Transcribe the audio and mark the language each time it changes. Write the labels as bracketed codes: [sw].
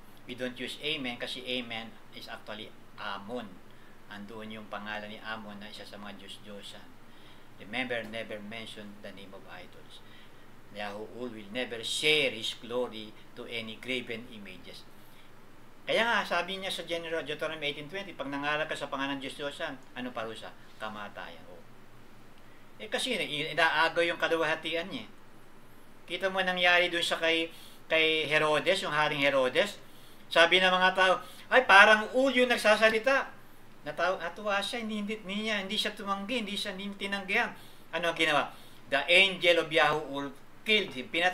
[en] We don't use amen kasi amen is actually Amon. [tl] Andoon yung pangalan ni Amon na isa sa mga Diyos-Diyosan. [en] Remember, never mention the name of idols. Yahuul will never share His glory to any graven images. [tl] Kaya nga, sabi niya sa Deuteronomy 18:20, pag nangaral ka sa pangalan ng Diyos-Diyosan, ano parusa? Kamatayan. Kasi inaagaw yung kaluwalhatian niya. Kita mo nangyari doon sa kay Herodes, yung Haring Herodes. Sabi ng mga tao, ay parang ulo yung nagsasalita. Natuwa siya, hindi siya tumanggi, hindi tinanggihan. Ano ang ginawa? [en] The angel of Yahuul killed him.